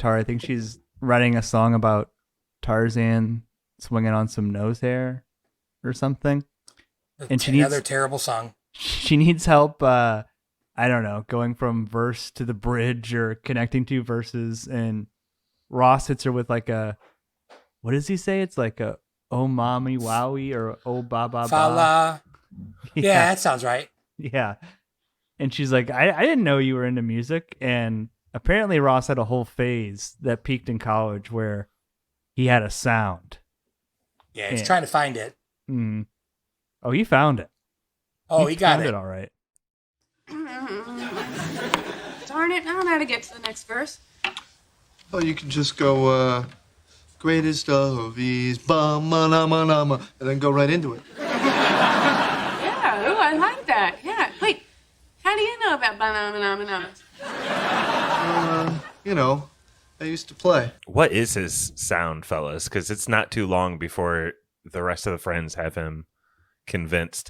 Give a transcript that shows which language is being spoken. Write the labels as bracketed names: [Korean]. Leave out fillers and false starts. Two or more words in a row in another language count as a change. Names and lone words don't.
[English] I think she's writing a song about Tarzan swinging on some nose hair or something. And she Another needs terrible song. She needs help. I don't know, going from verse to the bridge or connecting 2 verses. And Ross hits her with like a, what does he say? It's like a oh mommy wowie or oh ba ba ba. Fa-la. Yeah, that sounds right. Yeah. And she's like, I didn't know you were into music. And apparently Ross had a whole phase that peaked in college where he had a sound. Yeah, he's trying to find it. Mm. Oh, he found it. Oh, he got found it. all right. Darn it, I don't know how to get to the next verse. Oh, you can just go, greatest of these, ba-ma-na-ma-na-ma, and then go right into it. Yeah, ooh, I like that. Yeah, wait, how do you know about bananas? You know, I used to play. What is his sound, fellas? Because it's not too long before the rest of the friends have him convinced.